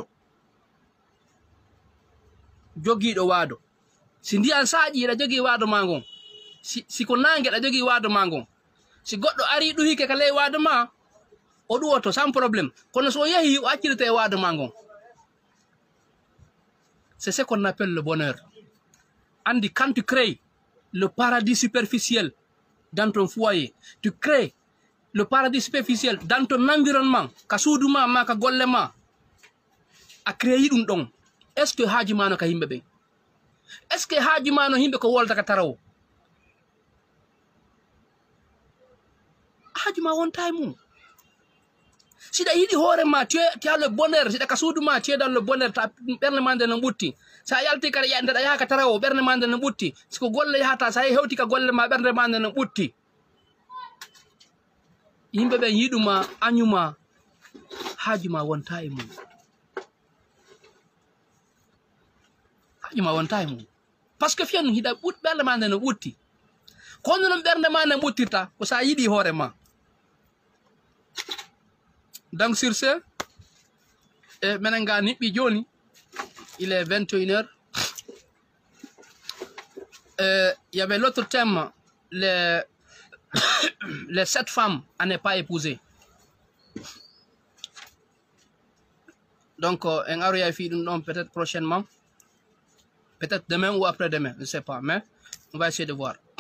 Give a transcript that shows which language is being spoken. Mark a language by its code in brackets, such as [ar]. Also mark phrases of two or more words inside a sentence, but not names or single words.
[ff] waado si ndiyan saaƴi ɗa jogii waado ma ngon si ko nangue ɗa jogii waado ma ngon si goɗɗo ari ɗuhike ka ley waado ma o ɗuwoto [fr] sans probléme [ff] kono so yehi o accirete e waado ma ngon [fr] c'est ce qu'on appelle le bonheur andi quand tu crées le paradis superficiel dans ton foyer tu crées le paradis superficiel dans ton environnement [ff] ka suudu ma ka golle ma a créé ɗum ɗon [fr] est ce que [ff] haaji ma no ka yimɓe ɓen [fr] est ce que [ff] haaji ma no yimɓe ko wolta ka tarawo haaji ma wonta e mum siɗa yiɗi hoore ma [fr] tu as le bonheur [ff] siɗa ka suudu ma [fr] tu es dans le bonheur [ff] ta ɓernde ma nde no ɓutti sa yalti kadi ndeɗa yaha ka tarawo ɓernde ma nde no ɓutti siko golle yahata sa hewti ka golle ma ɓernde ma nde no ɓutti yimɓe ɓe yiɗuma añuma haajuma wonta e mum haajuma wonta e mum [fr] par ce que [ff] fiyan hiɗa ɓernde ma nde no ɓutti kono noon ɓernde ma nde ɓuttirta ko sa yiɗi hoore ma. [fr] Donc sur ce [ff] menen ga niɓɓi joni [fr] il est 21h. Il y avait l'autre thème, les 7 femmes à ne pas épouser. Donc, un peut-être prochainement, peut-être demain ou après-demain, je ne sais pas, mais on va essayer de voir.